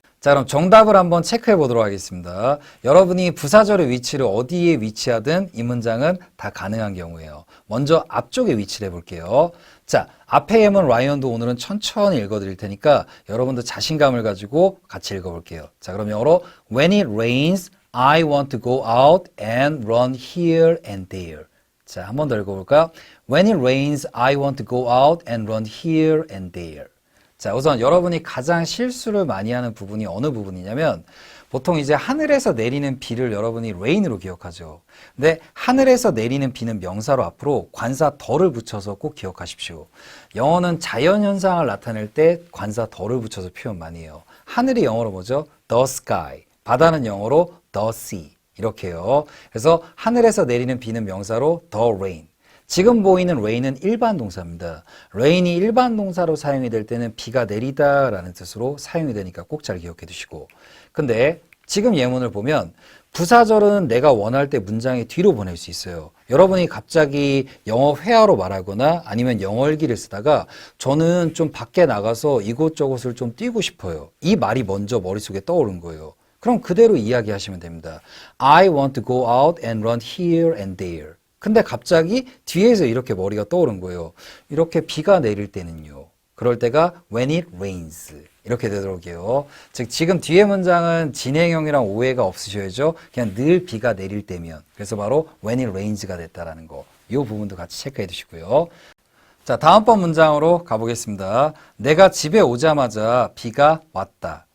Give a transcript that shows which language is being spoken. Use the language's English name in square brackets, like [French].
[Korean] 자, 그럼 정답을 한번 체크해 보도록 하겠습니다. 여러분이 부사절의 위치를 어디에 위치하든 이 문장은 다 가능한 경우예요. 먼저 앞쪽에 위치를 해볼게요. 자, 앞에 예문 라이언도 오늘은 천천히 읽어드릴 테니까 여러분도 자신감을 가지고 같이 읽어볼게요. 자, 그럼 영어로 [English] When it rains, I want to go out and run here and there. [Korean] 자, 한 번 더 읽어볼까요? [English] When it rains, I want to go out and run here and there. [Korean] 자, 우선 여러분이 가장 실수를 많이 하는 부분이 어느 부분이냐면 보통 이제 하늘에서 내리는 비를 여러분이 rain으로 기억하죠. 근데 하늘에서 내리는 비는 명사로 앞으로 관사 더를 붙여서 꼭 기억하십시오. 영어는 자연현상을 나타낼 때 관사 더를 붙여서 표현 많이 해요. 하늘이 영어로 뭐죠? [English] The sky. [Korean] 바다는 영어로 [English] the sea. [Korean] 이렇게요. 그래서 하늘에서 내리는 비는 명사로 [English] the rain. [Korean] 지금 보이는 rain은 일반 동사입니다. rain이 일반 동사로 사용이 될 때는 비가 내리다 라는 뜻으로 사용이 되니까 꼭 잘 기억해 두시고. 근데 지금 예문을 보면 부사절은 내가 원할 때 문장의 뒤로 보낼 수 있어요. 여러분이 갑자기 영어 회화로 말하거나 아니면 영어 일기를 쓰다가 저는 좀 밖에 나가서 이곳저곳을 좀 뛰고 싶어요. 이 말이 먼저 머릿속에 떠오른 거예요. 그럼 그대로 이야기하시면 됩니다. [English] I want to go out and run here and there. [Korean] 근데 갑자기 뒤에서 이렇게 머리가 떠오른 거예요. 이렇게 비가 내릴 때는요. 그럴 때가 [English] when it rains. [Korean] 이렇게 되도록이요. 즉 지금 뒤에 문장은 진행형이랑 오해가 없으셔야죠. 그냥 늘 비가 내릴 때면. 그래서 바로 [English] when it rains [Korean] 가 됐다라는 거. 이 부분도 같이 체크해 두시고요. 자, 다음번 문장으로 가보겠습니다. 내가 집에 오자마자 비가 왔다.